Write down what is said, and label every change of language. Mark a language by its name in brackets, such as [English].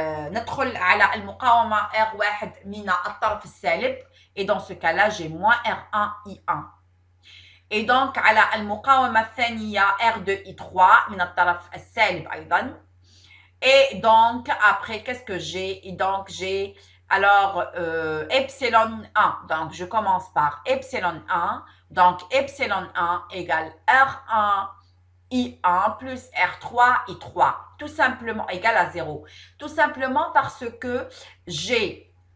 [Arabic] ندخل على المقاومة R1 من الطرف السالب [French] et dans ce cas-là j'ai moins R1 I1. Et donc [Arabic] على المقاومة الثانية R2 I3 من الطرف السالب أيضا. [French] Et donc, après, qu'est-ce que j'ai? Et donc, j'ai, alors, epsilon 1. Donc, je commence par epsilon 1. Donc, epsilon 1 égale R1 I1 plus R3 I3. Tout simplement, égal à 0. Tout simplement parce que j'ai